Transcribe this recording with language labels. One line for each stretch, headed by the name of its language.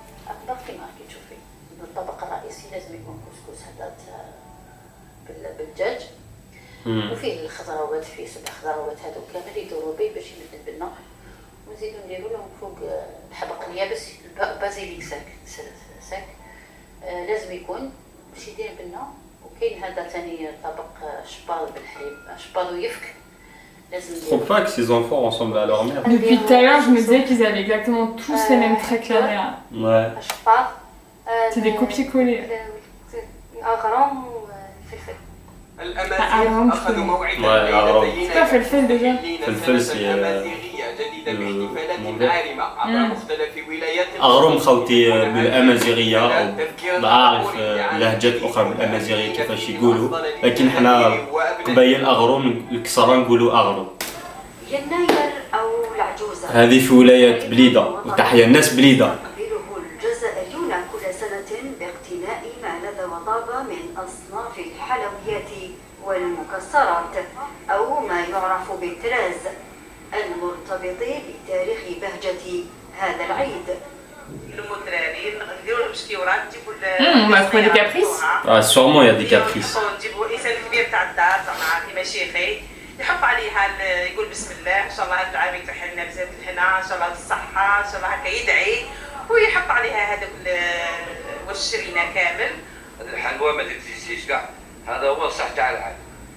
Arabic: أطباق كيما راكي تشوفي، الطبق الرئيسي لازم يكون كسكس هذا بالدجاج، وفيه الخضروات، فيه 7 خضروات هذوك كامل يدوروا به باش يمد البنة، ونزيدو نديرو لهم فوق الحبق اليابس بازيليك ساك لازم يكون باش يدير بنة. وكاين هذا ثاني طبق شبال بالحليب، شبال ويفك لازم
French: Je trouve pas que ces enfants ressemblent à leur mère. Depuis tout à l'heure, je me disais qu'ils avaient exactement tous les mêmes traits que la mère. Ouais.
Arabic: شبال
French: C'est des copier-coller.
Arabic: أغرام وفلفل. الأمازيغ أخذوا موعدا
French: C'est pas فلفل déjà.
Arabic: فلفل سي أمازيغية جديدة باحتفالات عارمة عبر مختلف ولايات أغرم خوتي بالأمازيغية أو بعرف لهجات أخرى بالأمازيغية كيفاش يقولوا، لكن حنا قبايل أغرم الكسرة نقولوا أغرم. يناير أو العجوزة هذه في ولاية بليدة، وتحيا الناس بليدة. يقبله الجزائريون كل سنة باقتناء ما لذ وطاب من أصناف الحلويات والمكسرات أو ما يعرف بالتراز المرتبط بتاريخ بهجة هذا العيد. المدرارين نديروا لهم شكيورات نجيبوا
French: On va trouver des caprices. Ah, sûrement il y a des caprices.
Arabic: نجيبوا الانسان الكبير تاع الدار زعما كيما شيخي يحط عليها يقول بسم الله ان شاء الله هذا العام يفتح لنا بزاف الهنا ان شاء الله بالصحه ان شاء الله هكا يدعي ويحط عليها هذاك واش شرينا كامل. الحلوى ما تكزيسيش كاع، هذا هو الصح تاع العام.